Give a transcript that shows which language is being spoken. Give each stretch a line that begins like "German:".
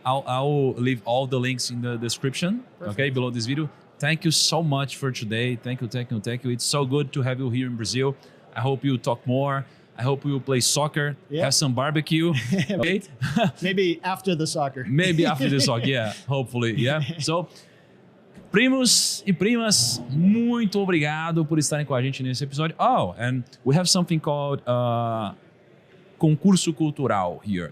English: I'll leave all the links in the description. Perfect. Okay, below this video. Thank you so much for today. Thank you. It's so good to have you here in Brazil. I hope you talk more. I hope we will play soccer, have some barbecue. Okay? Maybe after the soccer. Maybe after the soccer, yeah, hopefully, yeah.
Portuguese: So, primos e primas, muito obrigado por estarem com a gente nesse episódio.
English: Oh, and we have something called concurso cultural here.